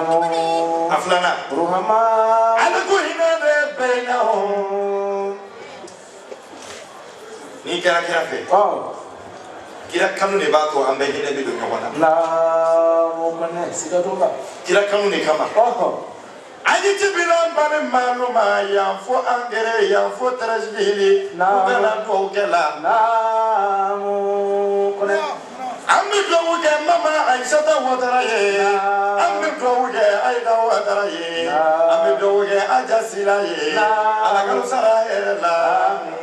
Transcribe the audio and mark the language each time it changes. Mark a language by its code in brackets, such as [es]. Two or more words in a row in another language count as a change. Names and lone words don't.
[bm] a filanan. ala ko hinɛ bɛ bɛn na o. n'i kɛra kira fɛ. kira kanu de b'a to an bɛɛ hinɛ bɛ don ɲɔgɔn na. kira kanu de kama. aji tibila bani maluma yan fo angere yan fo tarasbili u kana duwawu kɛ la. an bɛ duwawu kɛ mama ayisata watara ye an bɛ duwawu kɛ ayida watara ye an bɛ duwawu kɛ aja sira ye ala kalo sara hɛrɛ la.